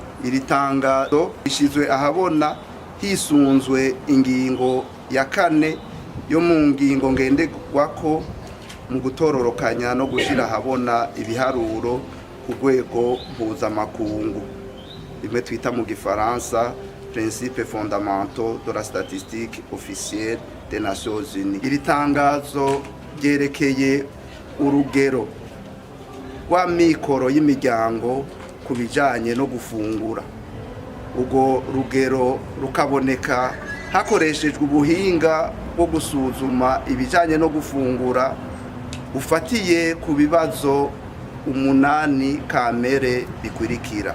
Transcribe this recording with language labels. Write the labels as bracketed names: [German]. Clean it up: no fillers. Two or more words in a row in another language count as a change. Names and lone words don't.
[Rundi] iri tangazo rishizwe ahabona hisunzwe ingingo ya 4 yo mu ngingo ngenderwako mu gutororokanya no gushira ahabona ibiharuro ku rwego mpuzamakungu, bimwe twita mu gifaransa [French] principes fondamentaux de la statistique officielle des Nations Unies. [Rundi] Iri tangazo ryerekeye urugero rwa mikoro y'imiryango ku bijanye no gufungura. Ubwo rugero rukaboneka hakoreshejwe ubuhinga bwo gusuzuma ibijanye no gufungura ufatiye ku bibazo 8 kamere bikurikira.